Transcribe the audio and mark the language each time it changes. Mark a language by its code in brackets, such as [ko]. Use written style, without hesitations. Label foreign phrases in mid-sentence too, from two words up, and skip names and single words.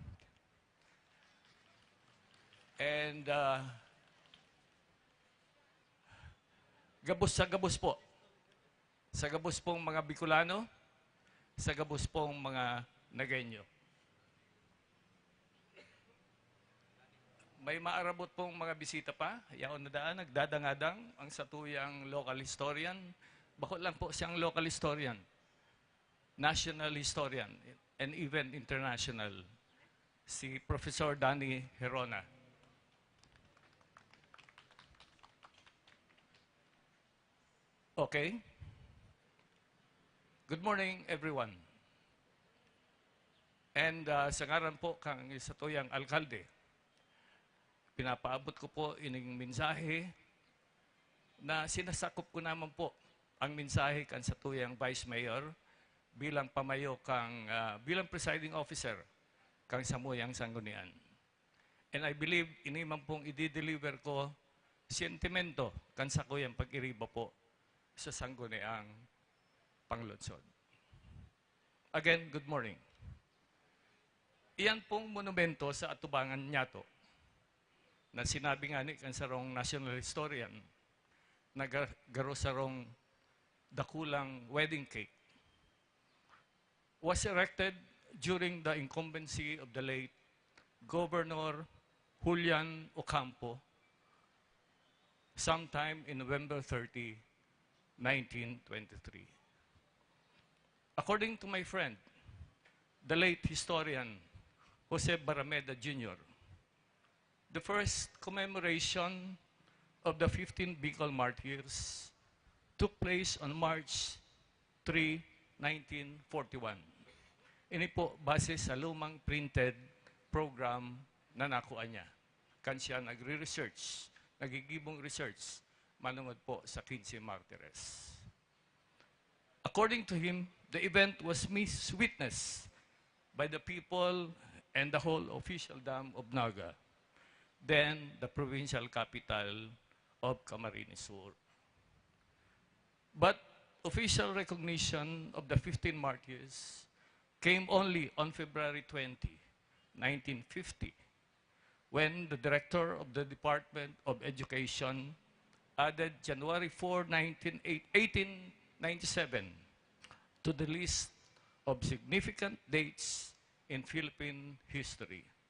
[bik] And gabos sa gabos po. Sa gabos pong mga Bicolano, sa gabos pong mga Nagenyo. May maarabot pong mga bisita pa, yaon na daan, nagdadangadang ang satuyang [en] local historian. [bik] Bakit lang po siyang [en] local historian, national historian, and even international, [bik] si Professor Danny Herona. Okay. [en] Good morning, everyone. [bik] And sa ngaran po kang satuyang alkalde, pinapaabot ko po ining mensahe na sinasakop ko naman po ang mensahe kan satuyang Vice Mayor bilang pamayo kang bilang [en] presiding officer [bik] kang samuyang sanggunian. [en] And I believe [bik] ini man pong i-deliver ko sentimento kan sakuyang pag-iriba po sa sangguniang panglunsod. [en] Again, good morning. [bik] Iyan pong monumento sa atubangan Nyato na sinabi nga ni kan sarong [en] national historian [bik] na garo sarong dakulang [en] wedding cake was erected during the incumbency of the late Governor Julian Ocampo sometime in November 30, 1923. According to my friend, the late historian Jose Barameda Jr., the first commemoration of the 15 Bicol Martyrs took place on March 3, 1941. [bik] Ini po base sa lumang [en] printed program [bik] na nakuha niya. Kan siya nagre-research, nagigibong research, manungod po sa Quince Martires. [en] According to him, the event was witnessed by the people and the whole official dam of Naga, then the provincial capital of Camarines Sur. But official recognition of the 15 martyrs came only on February 20, 1950, when the director of the Department of Education added January 4, 1897 to the list of significant dates in Philippine history.